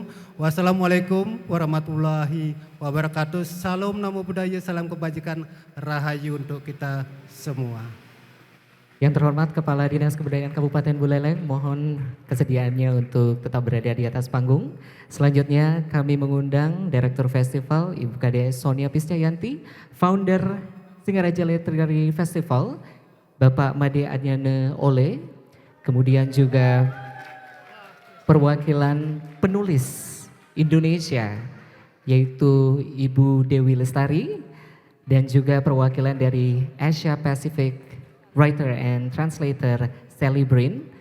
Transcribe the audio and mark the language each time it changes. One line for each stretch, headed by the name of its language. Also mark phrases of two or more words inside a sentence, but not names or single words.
Arabic: والسلام عليكم ورحمة الله وبركاته.
Indonesian: Salam
Pali: namo buddhaya,
Indonesian: salam kebajikan, rahayu untuk kita semua. Yang terhormat Kepala Dinas Kebudayaan Kabupaten Buleleng, mohon kesediaannya untuk tetap berada di atas panggung. Selanjutnya kami mengundang Direktur Festival Ibu Kade Sonia Piscayanti, Founder Singaraja Literary Festival Bapak Made Adnyane Ole, kemudian juga perwakilan penulis Indonesia yaitu Ibu Dewi Lestari, dan juga perwakilan dari Asia Pacific Writer and Translator Sally Brin.